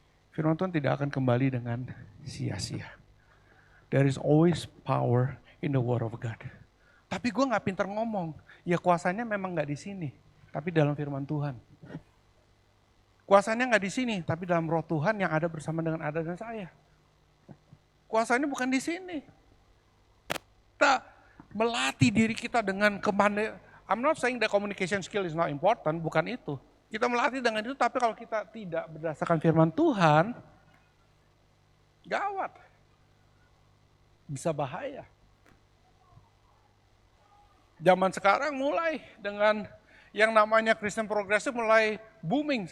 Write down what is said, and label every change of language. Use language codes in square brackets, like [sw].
[id] Firman Tuhan tidak akan kembali dengan sia-sia. [en] There is always power in the word of God. [id] Tapi gue gak pintar ngomong, ya kuasanya memang gak di sini, tapi dalam firman Tuhan. Kuasanya gak di sini, tapi dalam roh Tuhan yang ada bersama dengan Ada dan saya. Kuasanya bukan di sini. Kita melatih diri kita dengan kemana. [en] I'm not saying that communication skill is not important, [id] bukan itu. Kita melatih dengan itu, tapi kalau kita tidak berdasarkan firman Tuhan, gawat. Bisa bahaya. Zaman sekarang mulai dengan yang namanya Kristen progresif mulai booming.